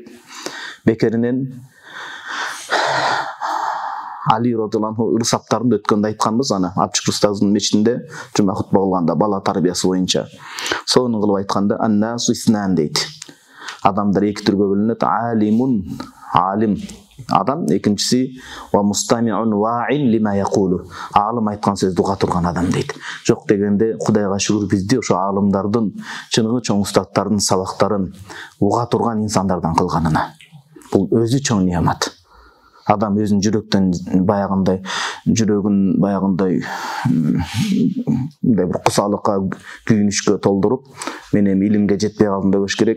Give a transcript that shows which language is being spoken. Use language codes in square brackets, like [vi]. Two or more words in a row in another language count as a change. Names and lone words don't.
[ky] Бекеринен Али радhiyallahu ырсаптарында өткөндө айтканбыз, аны Апчык устаздын мечитинде жума хутба кылганда бала тарбиясы боюнча. Сонун кылып айтканда [ar] الناس اثنان [ky] дейт. Адамдар эки түргө бөлүнөт. Алимун, алим адам, экинчиси [ar] ومستمع واع لما يقول. [ky] Алым айткан сөздү уга турган адам дейт. Жок дегенде Кудайга шүгүр бизди ошо алымдардын, чыныгы чоң устаттардын сабактарын уга турган инсандардан кылганына. Бул өзү чоң неамат. Адам өзүн жүрөгүн баягындай бир кусалыкка, күйүнүшкө толдуруп, мен эми илимге жетпей калдым дебеш керек.